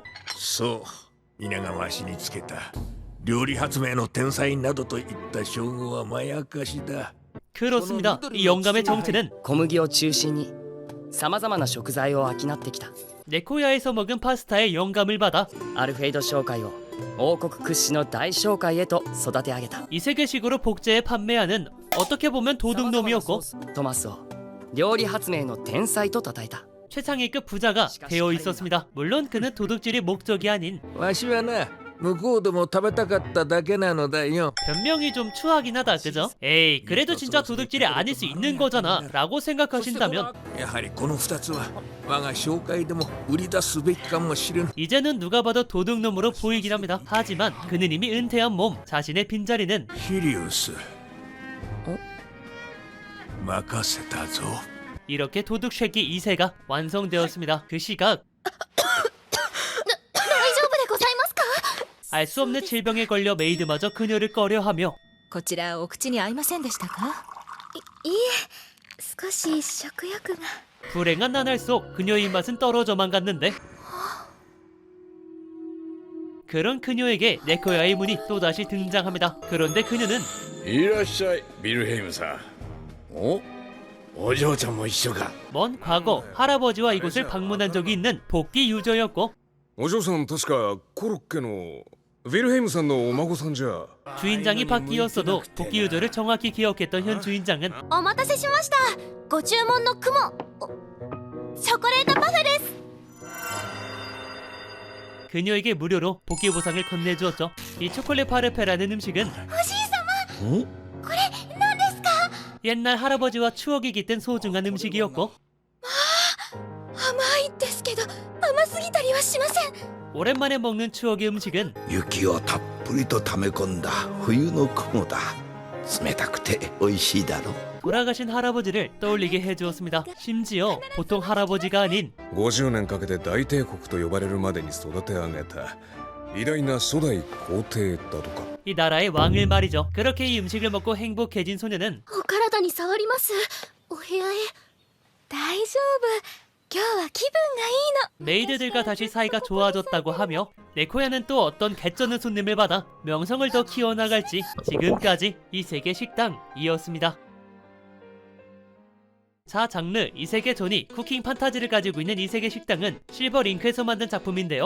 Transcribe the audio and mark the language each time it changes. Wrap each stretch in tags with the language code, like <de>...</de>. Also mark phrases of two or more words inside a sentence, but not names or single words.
<ja>そう皆がわしにつけた料理発明の天才などといった称号はまやかしだ。</ja> <ko>그렇습니다. 이 영감의 정체는</ko> <ja>小麦を中心にさまざまな食材を商ってきた</ja> <ko>네코야에서 먹은 파스타의 영감을 받아</ko> <ja>アルフェイド商会を王国屈指の大商会へと育て上げた。</ja> <ko>이 세계식으로 복제해 판매하는 어떻게 보면 도둑놈이었고</ko> <ja>トマスを料理発明の天才と称えた。</ja> <ko>최상위급 부자가 되어 있었습니다. 물론 그는 도둑질이 목적이 아닌</ko> <ja>わしはな、向こうでも食べたかっただけなのだよ。</ja> <ko>변명이 좀 추하긴 하다, 그죠? 에이, 그래도 진짜 도둑질이 아닐 수 있는 거잖아 라고 생각하신다면</ko> <ja>やはりこの2つは我が紹介でも売り出すべきかもしれん。</ja> <ko>이제는 누가 봐도 도둑놈으로 보이긴 합니다. 하지만 그는 이미 은퇴한 몸, 자신의 빈자리는</ko> <ja>シリウス任せたぞ。</ja> <ko>이렇게 도둑쉐기 2세가 완성되었습니다. 그 시각</ko> <ja>大丈夫でございますか？ 알 수 없는 질병에 걸려 메이드마저 그녀를 꺼려하며 こちらお口に合いませんでしたか？いいえ、少し食欲が。</ja> <ko>불행한 나날 속 그녀의 입맛은 떨어져만 갔는데 그런 그녀에게 네코야의 문이 또다시 등장합니다. 그런데 그녀는</ko> <ja>いらっしゃいビルヘイムさん。お嬢ちゃんも一緒か。</ja> <ko>먼 과거 할아버지와 이곳을 방문한 적이 있는 복귀 유저였고</ko> <ja>お嬢さん確かコロッケのヴィルヘイムさんのお孫さんじゃ。</ja> <ko>주인장이 바뀌었어도 복귀 유저를 정확히 기억했던 현 주인장은</ko> <ja>お待たせしました。ご注文の雲。チョコレートパフェです。</ja> <ko>그녀에게 무료로 복귀 보상을 건네주었죠. 이 초콜릿 파르페라는 음식은 옛날 할아버지와 추억이 깃든 소중한 음식이었고</ko> <ja>甘いですけど甘すぎたりはしません。</ja> <ko>오랜만에 먹는 추억의 음식은</ko> <ja>雪をたっぷりと溜め込んだ冬の雲だ。冷たくて美味しいだろ。</ja> <ko>돌아가신 할아버지를 떠올리게 해주었습니다. 심지어 보통 할아버지가 아닌</ko> <ja>50 年かけて大帝国と呼ばれるまでに育て上げた偉大な初代皇帝だとか。</ja> <ko>이 나라의 왕을 말이죠. 그렇게 이 음식을 먹고 행복해진 소녀는</ko> <ja>お体に触ります。お部屋へ。大丈夫。今日は気分がいいの。</ja> <ko>메이드들과 다시 사이가 좋아졌다고 하며 네코야는 또 어떤 개쩌는 손님을 받아 명성을 더 키워나갈지 지금까지 이 세계 식당이었습니다. 자, 장르 이세계 존이 쿠킹 판타지를 가지고 있는 이세계 식당은 실버링크에서 만든 작품인데요.</ko>